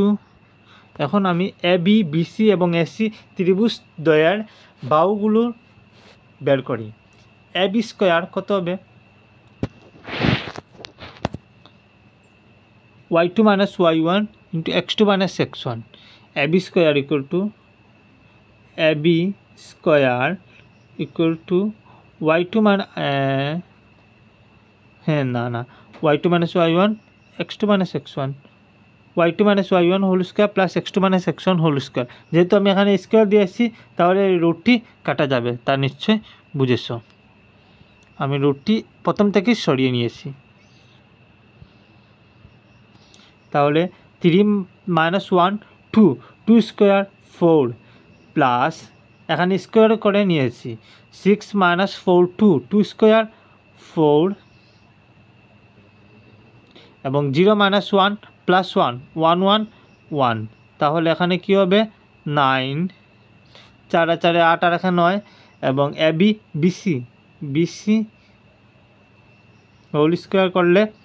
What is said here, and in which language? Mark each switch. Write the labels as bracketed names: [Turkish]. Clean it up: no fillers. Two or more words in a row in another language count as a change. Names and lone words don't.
[Bangla] এখন আমি এ বি বিসি এবং এসি ত্রিভুজ দ্বয়ের বাহুগুলো বের করি। এ বি স্কোয়ার কত হবে [English] y2 - y1 into x2 - x1, ab square equal to y2 y2 - y1 x2 - x1, y2 - y1 whole square plus [Bangla] x2 - x1 [English] whole square. [Bangla] যেহেতু আমি এখানে স্কোয়ার দিয়েছি তাহলে এই রুটটি কাটা যাবে, তা নিশ্চয় বুঝেছো। আমি রুটটি প্রথম থেকেই সরিয়ে নিয়েছি। তাহলে 3 - 1 2 স্কোয়ার 4 প্লাস এখানে স্কোয়ার করে নিয়েছি 6 মাইনাস 4 2 স্কোয়ার 4 এবং 0 মাইনাস 1 প্লাস 1 1 1 1 তাহলে এখানে কি হবে 9 4 আর 4 8 আর এখানে 9 এবং এবি বিসি [English] whole square [Bangla] করলে